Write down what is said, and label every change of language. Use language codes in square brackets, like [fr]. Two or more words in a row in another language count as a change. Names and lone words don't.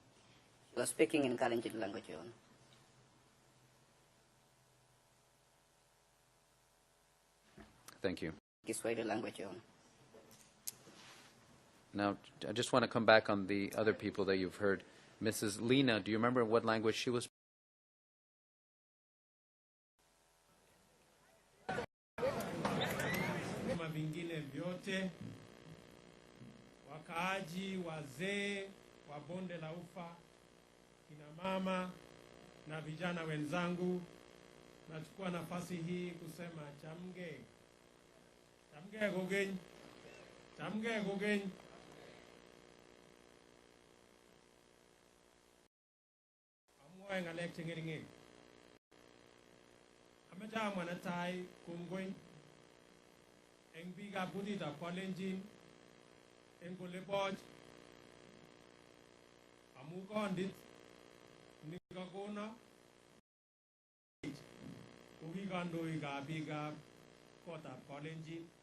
[en] She was speaking in Kalenjin language, Your Honor. Thank you. Kiswahili language, Your Honor. Now, I just want to come back on the other people that you've heard. Mrs. Lena, do you remember what language she was? [sw] Vyama vingine vyote, wakaaji, wazee wa bonde la Ufa, kina mama na vijana wenzangu, nachukua nafasi hii kusema [kln] chamge, chamge gogeny, chamge gogeny. Amwoe ngalek chengering. Amacha mwanatai kongoi eng biikab kutitab Kalenjin eng Koleboch amu kondit nikakono ko ki kandoikab biikab kotab Kalenjin.